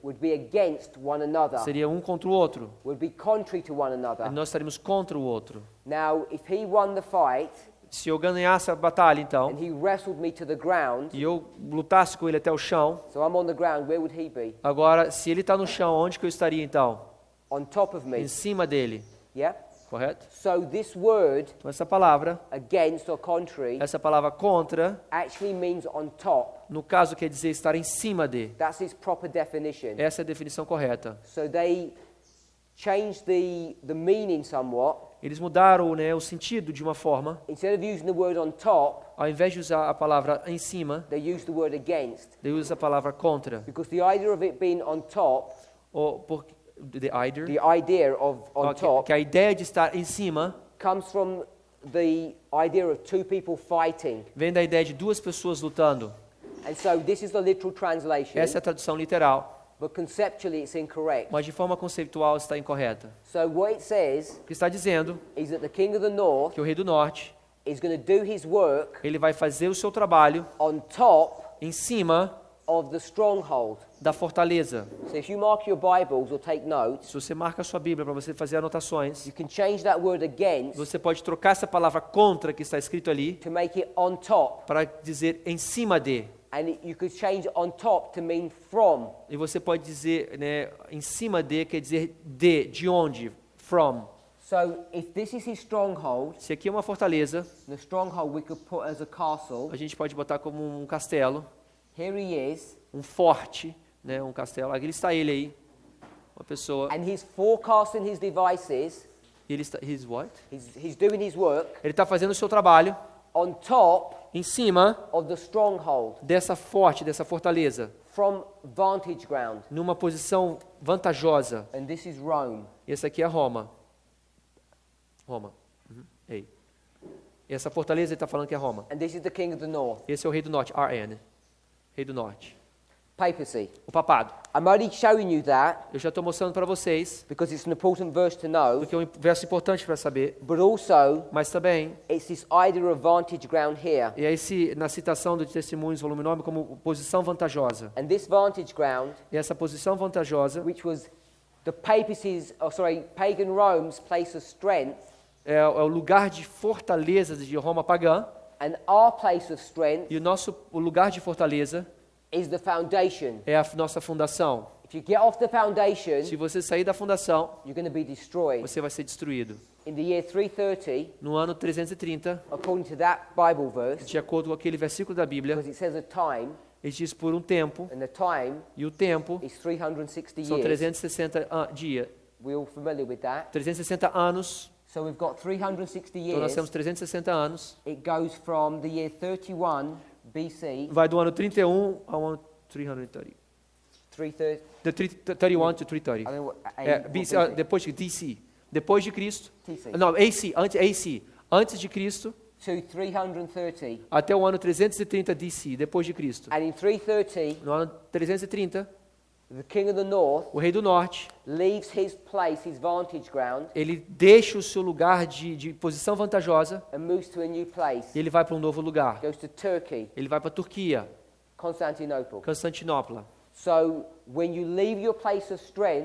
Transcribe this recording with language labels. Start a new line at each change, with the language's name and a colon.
English: Would be against one another.
Portuguese: Seria um contra o outro.
English: Would be contrary to one another.
Portuguese: E nós estaríamos contra o outro.
English: Now, if he won the fight
Portuguese: Se eu ganhasse a batalha, então,
English: and he wrestled me to the ground,
Portuguese: e eu lutasse com ele até o chão,
English: so I'm on the ground, where would he be?
Portuguese: agora, se ele está no chão, onde que eu estaria então?
English: On top of me.
Portuguese: Em cima dele,
English: Yeah?
Portuguese: correto?
English: So this word,
Portuguese: Então essa palavra,
English: against or contrary,
Portuguese: essa palavra contra,
English: actually means on top.
Portuguese: no caso quer dizer estar em cima de.
English: That's its proper definition.
Portuguese: Essa é a definição correta.
English: So they changed the meaning somewhat.
Portuguese: Eles mudaram, né, o sentido de uma forma.
English: Instead of using the word on top,
Portuguese: Ao invés de usar a palavra em cima,
English: they used the word against.
Portuguese: ele usa a palavra contra.
English: Because the idea of it being on top, Ou the either, the idea of on top,
Portuguese: que a ideia de estar em cima
English: comes from the idea of two people fighting.
Portuguese: vem da ideia de duas pessoas lutando.
English: And so this is the literal translation,
Portuguese: Essa é a tradução literal,
English: but conceptually it's incorrect.
Portuguese: mas de forma conceitual está incorreta.
English: So what it says
Portuguese: O que está dizendo
English: is that the king of the north
Portuguese: que o rei do norte,
English: is going to do his work
Portuguese: ele vai fazer o seu trabalho
English: on top
Portuguese: em cima
English: of the stronghold.
Portuguese: da fortaleza.
English: So if you mark your Bibles or take notes,
Portuguese: Se você marca a sua Bíblia para você fazer anotações,
English: you can change that word against
Portuguese: você pode trocar essa palavra contra que está escrito ali
English: to make it on top.
Portuguese: para dizer em cima de.
English: And you could change on top to mean from.
Portuguese: E você pode dizer, né, em cima de quer dizer de onde?
English: From. So if this is his stronghold,
Portuguese: Se aqui é uma fortaleza,
English: the stronghold we could put as a castle.
Portuguese: a gente pode botar como um castelo,
English: Here he is,
Portuguese: um forte, né, um castelo. Aqui está ele aí, uma pessoa.
English: and he's forecasting his devices.
Portuguese: E ele está,
English: he's what? He's doing his work
Portuguese: Ele está fazendo o seu trabalho
English: on top
Portuguese: em cima
English: of the stronghold,
Portuguese: dessa fortaleza,
English: from vantage ground.
Portuguese: numa posição vantajosa.
English: And this is Rome.
Portuguese: Esse aqui é Roma. Roma. Ei. Essa fortaleza ele está falando que é Roma.
English: And this is the king of the north.
Portuguese: Esse é o rei do norte, RN. Rei do norte.
English: Papacy.
Portuguese: O papado.
English: I'm only showing you that
Portuguese: Eu já estou mostrando para vocês,
English: because it's an important verse to know,
Portuguese: porque é um verso importante para saber,
English: but also
Portuguese: mas também,
English: it's this idea of vantage ground here.
Portuguese: e aí na citação do Testemunhos, volume 9, como posição vantajosa.
English: And this vantage ground,
Portuguese: E essa posição vantajosa
English: which was the pagan Rome's place of strength,
Portuguese: é o lugar de fortalezas de Roma pagã,
English: and our place of strength
Portuguese: e o lugar de fortaleza
English: is the foundation.
Portuguese: é a nossa fundação.
English: If you get off the foundation,
Portuguese: Se você sair da fundação,
English: you're going to be destroyed.
Portuguese: você vai ser destruído.
English: In the year 330,
Portuguese: No ano 330,
English: according to that Bible verse,
Portuguese: de acordo com aquele versículo da Bíblia,
English: because it says a time,
Portuguese: ele diz por um tempo,
English: and the time
Portuguese: e o tempo
English: is 360
Portuguese: são
English: years.
Portuguese: 360 dias,
English: We're all familiar with that.
Portuguese: 360 anos.
English: So we've got 360
Portuguese: Então nós
English: years.
Portuguese: temos 360 anos.
English: It goes from the year 31 BC,
Portuguese: Vai do ano 31 ao ano 330.
English: 330. The 331 to 330. I don't know what,
Portuguese: Depois de DC. Depois de Cristo. TC. Não, AC. Antes de Cristo,
English: to 330.
Portuguese: até o ano 330 DC, depois de Cristo.
English: And in 330,
Portuguese: No ano 330,
English: the king of the north
Portuguese: o rei do norte,
English: leaves his place, his vantage ground,
Portuguese: ele deixa o seu lugar de posição vantajosa
English: and moves to a new place.
Portuguese: e ele vai para um novo lugar.
English: Goes to Turkey,
Portuguese: Ele vai para a Turquia,
English: Constantinople.
Portuguese: Constantinopla.
English: So when you leave your place of strength,